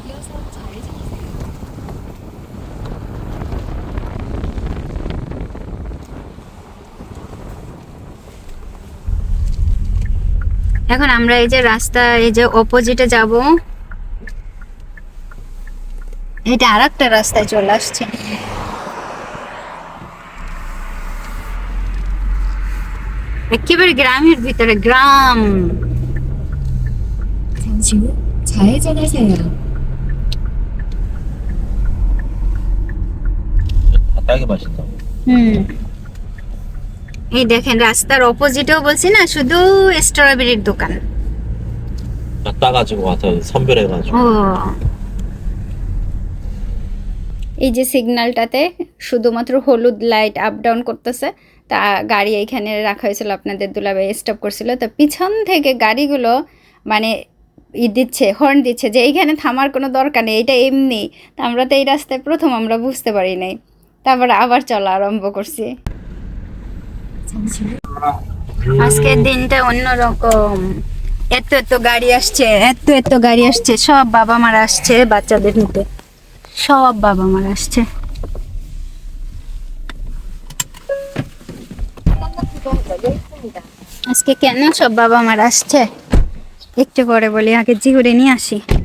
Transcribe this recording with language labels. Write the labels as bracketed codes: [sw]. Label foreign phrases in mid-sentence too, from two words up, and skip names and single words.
[bn] এখন আমরা এই যে রাস্তা এই যে অপোজিটে যাব এটা আরেকটা রাস্তায় চলে আসছে একেবারে গ্রামের ভিতরে গ্রাম [ko] 잠시 후 좌회전하세요. 딸기 맛있다. [bn] এই দেখেন রাস্তার অপোজিটেও বলছি না শুধু স্ট্রবেরির দোকান [ko] 따가지고 와서 선별해가지고. [bn] ও এই যে সিগন্যালটাতে শুধুমাত্র হলুদ লাইট [en] up down [bn] করতেছে তা গাড়ি এইখানে রাখা হয়েছিল আপনাদের দুলাভাই স্টপ করছিল তো পিছন থেকে গাড়িগুলো মানে দিচ্ছে হর্ন দিচ্ছে যে এইখানে থামার কোনো দরকার নেই এটা এমনি তা আমরা তো এই রাস্তায় প্রথম আমরা বুঝতে পারি নাই তারপর আবার চলা আরম্ভ করছি [ko] 잠시 후 [bn] আজকের দিনটা অন্যরকম এত গাড়ি আসছে এত গাড়ি আসছে সব বাবা মারা আসছে বাচ্চাদের নিতে সব বাবা মারা আসছে আজকে কেন সব বাবা মারা আসছে একটু পরে বলি আগে জিহুরে নিয়ে আসি